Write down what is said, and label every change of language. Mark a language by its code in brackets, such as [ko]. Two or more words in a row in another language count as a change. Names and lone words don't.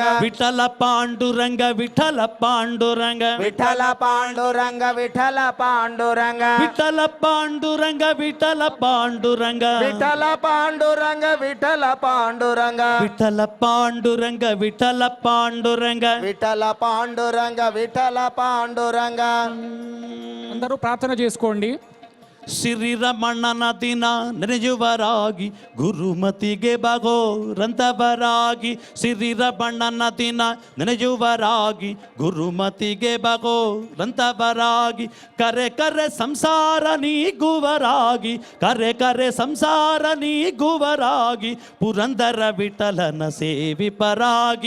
[kn] ವಿಠಲ ಪಾಂಡುರಂಗ ವಿಠಲ ಪಾಂಡುರಂಗ ವಿಠಲ ಪಾಂಡುರಂಗ ವಿಠಲ ಪಾಂಡುರಂಗ ವಿಠಲ ಪಾಂಡುರಂಗ ವಿಠಲ ಪಾಂಡುರಂಗ ವಿಠಲ ಪಾಂಡುರಂಗ ವಿಠಲ ಪಾಂಡುರಂಗ ವಿಠಲ ಪಾಂಡುರಂಗ ವಿಠಲ ಪಾಂಡುರಂಗ [te] విఠల పాండురంగ విఠల పాండురంగ. అందరూ ప్రార్థన చేసుకోండి. [kn] ಶ್ರೀರಮಣ್ಣನ ದಿನ ನೆನೆಯುವರಾಗಿ ಗುರುಮತಿಗೆ ಬಗೋರಂತವರಾಗಿ ಶ್ರೀರಮಣ್ಣನ ದಿನ ನೆನೆಯುವರಾಗಿ ಗುರುಮತಿಗೆ ಬಗೋರಂತವರಾಗಿ ಕರೆ ಕರೆ ಸಂಸಾರ ನೀಗುವರಾಗಿ ಕರೆ ಕರೆ ಸಂಸಾರ ನೀಗುವರಾಗಿ ಪುರಂದರ ವಿಠಲನ ಸೇವಿಪರಾಗಿ